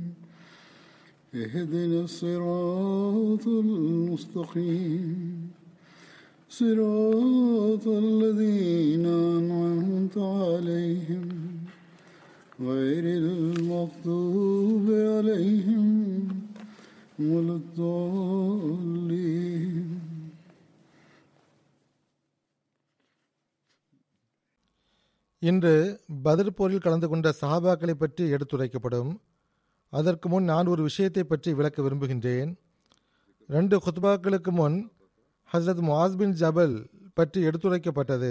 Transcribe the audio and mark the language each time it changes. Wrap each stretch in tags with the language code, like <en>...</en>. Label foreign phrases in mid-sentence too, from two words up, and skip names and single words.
<ar>اهدنا الصراط المستقيم صراط الذين أنعمت عليهم غير المغضوب عليهم ولا الضالين.</ar> <ta>இன்று பத்ர் போரில் கலந்து கொண்ட சஹாபாக்களை பற்றி எடுத்துரைக்கப்படும். அதற்கு முன் நான் ஒரு விஷயத்தை பற்றி விளக்க விரும்புகின்றேன். 2 குத்பாக்களுக்கு முன் ஹஸ்ரத் முஆஸ் பின் ஜபல் பற்றி எடுத்துரைக்கப்பட்டது.</ta>